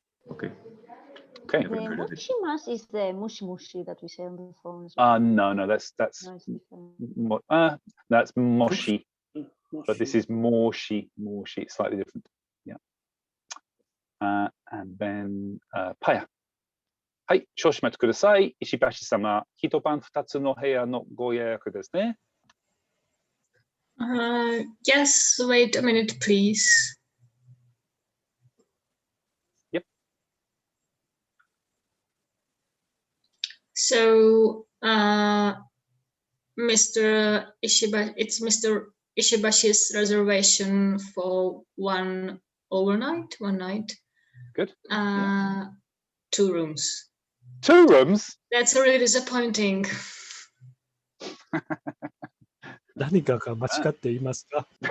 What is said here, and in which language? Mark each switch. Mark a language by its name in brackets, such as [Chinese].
[English] Okay. Okay. The mushimas is the mushi mushi that we say on the phone as well. No, that's No, it's different. that's moshi, but this is morshi. Morshi, slightly different. Yeah. And then paya. [Japanese] はい、少々お待ちください。石橋様、一晩二つの部屋のご予約ですね。 [English] Yes, wait a minute, please. Yep. So, Mr. Ishibashi, it's Mr. Ishibashi's reservation for one night. Good. 2 rooms. 2 rooms? That's really disappointing. [Japanese] 何かが間違っていますか？